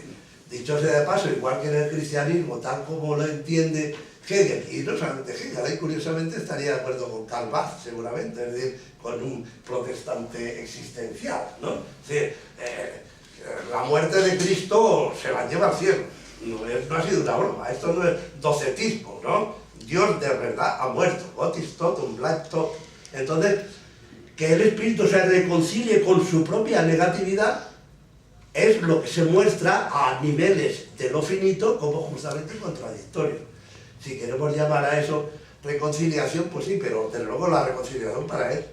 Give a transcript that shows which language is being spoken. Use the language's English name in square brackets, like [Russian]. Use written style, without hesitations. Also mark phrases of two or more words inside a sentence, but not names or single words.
[Spanish] Dicho sea de paso, igual que en el cristianismo, tal como lo entiende Hegel, y no solamente Hegel, ahí curiosamente estaría de acuerdo con Karl Barth, seguramente, es decir, con un protestante existencial, ¿no? Es decir, la muerte de Cristo se la lleva al cielo, no ha sido una broma, esto no es docetismo, ¿no? Dios de verdad ha muerto, [German] Gott ist tot und bleibt tot. [Spanish] Entonces, que el espíritu se reconcilie con su propia negatividad es lo que se muestra a niveles de lo finito como justamente contradictorio. Si queremos llamar a eso reconciliación, pues sí, pero desde luego la reconciliación para él.